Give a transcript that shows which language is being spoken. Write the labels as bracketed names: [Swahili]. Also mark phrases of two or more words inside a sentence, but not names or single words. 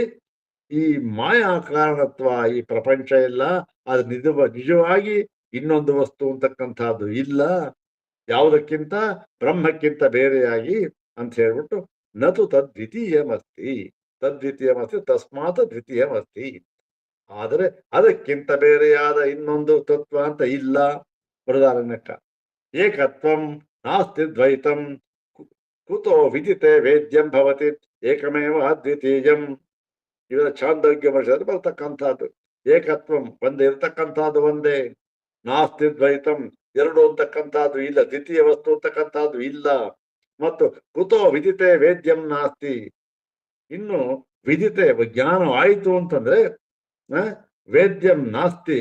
[Kannada] ಈ ಮಾಯಾ ಕಾರಣತ್ವ, ಈ ಪ್ರಪಂಚ ಇಲ್ಲ, ಅದು ನಿಜವಾಗಿ ಇನ್ನೊಂದು ವಸ್ತು ಅಂತಕ್ಕಂಥದ್ದು ಇಲ್ಲ, ಯಾವುದಕ್ಕಿಂತ ಬ್ರಹ್ಮಕ್ಕಿಂತ ಬೇರೆಯಾಗಿ ಅಂತ ಹೇಳ್ಬಿಟ್ಟು, [Sanskrit] ನತು ತದ್ವಿತೀಯಮಸ್ತಿ ತಸ್ಮಾತ್ ದ್ವಿತೀಯಮಸ್ತಿ. [Kannada] ಆದರೆ ಅದಕ್ಕಿಂತ ಬೇರೆಯಾದ ಇನ್ನೊಂದು ತತ್ವ ಅಂತ ಇಲ್ಲ. [Sanskrit] ಬೃಹದಾರಣ್ಯಕ ಏಕತ್ವಂ ನಾಸ್ತಿ ದ್ವೈತಂ ಕುತೋ ವಿದಿತೆ ವೇದ್ಯಂ ಭವತಿ ಏಕಮೇವ ಅದ್ವಿತೀಯಂ. [Kannada] ಇವರ ಛಾಂದೋಗ್ಯ ವರ್ಷದಲ್ಲಿ ಬರ್ತಕ್ಕಂಥದ್ದು. ಏಕತ್ವಂ ಒಂದೇ ಇರ್ತಕ್ಕಂಥದ್ದು ಒಂದೇ, [Sanskrit] ನಾಸ್ತಿ ದ್ವೈತಂ [Kannada] ಎರಡು ಅಂತಕ್ಕಂಥದ್ದು ಇಲ್ಲ, ದ್ವಿತೀಯ ವಸ್ತು ಅಂತಕ್ಕಂಥದ್ದು ಇಲ್ಲ. ಮತ್ತು [Sanskrit] ಕುತೋ ವಿದಿತೆ ವೇದ್ಯಂ ನಾಸ್ತಿ, [Kannada] ಇನ್ನು ವಿದಿತೆ ಜ್ಞಾನವಾಯಿತು ಅಂತಂದ್ರೆ [Sanskrit] ವೇದ್ಯಂ ನಾಸ್ತಿ.